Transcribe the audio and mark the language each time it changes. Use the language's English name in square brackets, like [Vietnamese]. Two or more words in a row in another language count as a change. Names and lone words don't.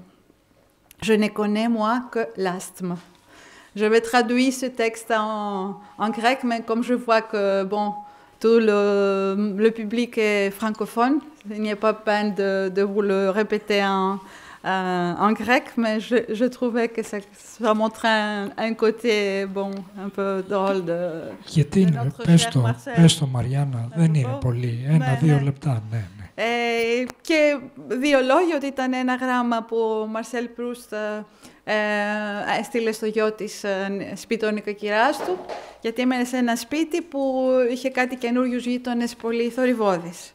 [French] Je ne connais, moi, que l'asthme. Je vais traduire ce texte en grec, mais comme je vois que, bon, tout le public est francophone, il n'y a pas peine de vous le répéter en grec, mais je trouvais que ça montrait un côté, bon, un peu drôle de notre cher Marcel. [Greek] Πες το Μαριάννα, δεν είναι πολύ, 1-2 λεπτά, ναι. Και 2 λόγια, ότι ήταν ένα γράμμα που ο Μαρσέλ Προύστ έστειλε στο γιο της σπίτι των νοικοκυράς του, γιατί έμενε σε ένα σπίτι που είχε κάτι καινούριους γείτονες πολύ θορυβώδεις.